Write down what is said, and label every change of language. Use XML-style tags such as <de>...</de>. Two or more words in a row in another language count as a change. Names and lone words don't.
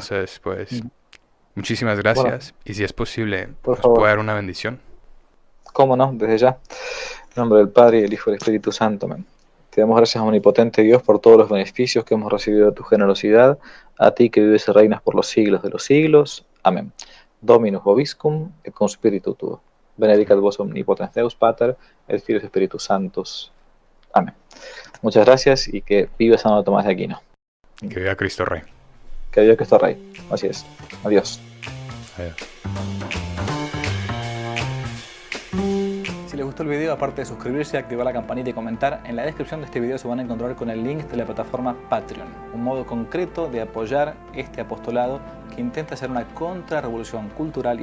<es>Entonces, pues, muchísimas Bueno, gracias y si es posible, por nos puede favor, dar una bendición. cómo no, desde ya. En nombre del Padre, y del Hijo y del Espíritu Santo. Amén. Te damos gracias, omnipotente Dios, por todos los beneficios que hemos recibido de tu generosidad, a ti que vives y reinas por los siglos de los siglos. Amén.</es> <la>Dominus vobiscum, et cum spiritu tuo. Benedicat vos omnipotens Deus Pater, et Filius Spiritus Sanctus.</la> <es>Amén. Muchas gracias y que viva Santo Tomás de Aquino. Que viva Cristo Rey. Que Dios que está rey. Así es. Adiós. Adiós. Si les gustó el video, aparte de suscribirse, activar la campanita y comentar, en la descripción de este video se van a encontrar con el link de la plataforma Patreon, un modo concreto de apoyar este apostolado que intenta hacer una contrarrevolución cultural y espiritual.</es>